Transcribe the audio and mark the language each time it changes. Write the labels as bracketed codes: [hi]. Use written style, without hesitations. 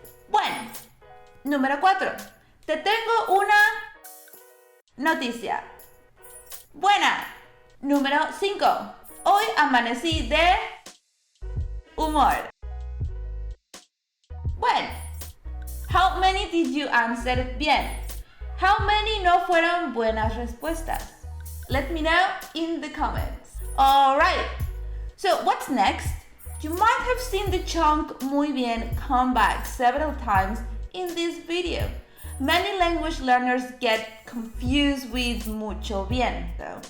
[es] Bueno, número 4. Te tengo una noticia. Buena. Número 5. Hoy amanecí de humor. Bueno. [en] How many did you answer bien? How many [es] no fueron buenas respuestas? [en] Let me know in the comments. Alright. So what's next? You might have seen the chunk muy bien come back several times in this video. Many language learners get confused with mucho bien, though.